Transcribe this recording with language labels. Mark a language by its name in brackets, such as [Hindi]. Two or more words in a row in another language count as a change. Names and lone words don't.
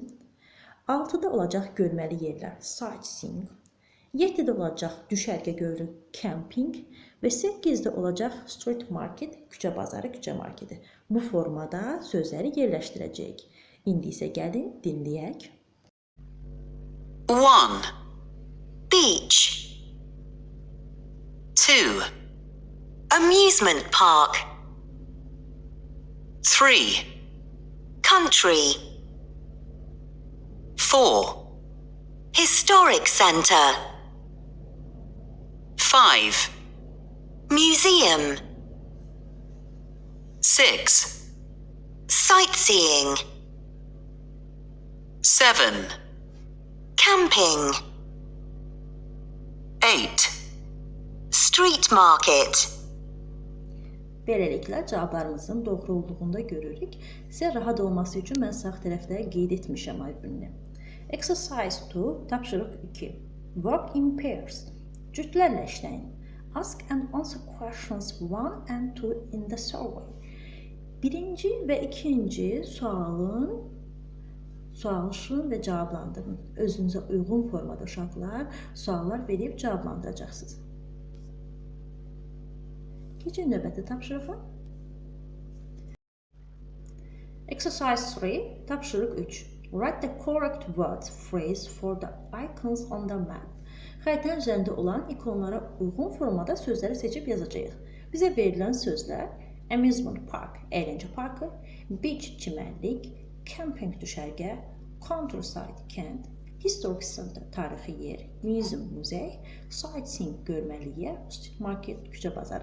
[Azerbaijani] 6-da olacaq görməli yerlər, sightseeing. 7-də olacaq düşərgə görürük, camping. Və 8-də olacaq [English] street market, [Azerbaijani] küçə bazarı, küçə marketi. Bu formada sözləri yerləşdirəcəyik. İndi isə gəlin, dinləyək. [English] 1. Beach. 2. Amusement park. 3. Country. 4. Historic center. 5. Museum. 6. Sightseeing. 7. Camping. 8. Street market. [Azerbaijani] Beləliklə, cavablarımızın doğru olduğunda görürük. Sizə rahat olması üçün mən sağ tərəfdə qeyd etmişəm aybününü. [English] Exercise 2, tapşırıq 2. Work in pairs. [Azerbaijani] Cütlərlə işləyin. [English] Ask and answer questions 1 and 2 in the survey. [Azerbaijani] Birinci və ikinci sualışın və cavablandırın. Özünüzə uyğun formada uşaqlar suallar verib cavablandıracaqsınız. Keçin növbəti tapşırığa. Exercise 3, tapşırıq 3. [English] Write the correct words phrase for the icons on the map. [Azerbaijani] Xəritənin üzərində olan ikonlara uyğun formada sözləri seçib yazacağıq. Bizə verilən sözlər [English] amusement park, [Azerbaijani] əyləncə parkı, beach, çimərlik, camping, düşərgə, countryside, kənd, [English] historic center, [Azerbaijani] tarixi yer, museum, muzey, sightseeing, görməli yer, [English] street market, [Azerbaijani] küçə bazarı.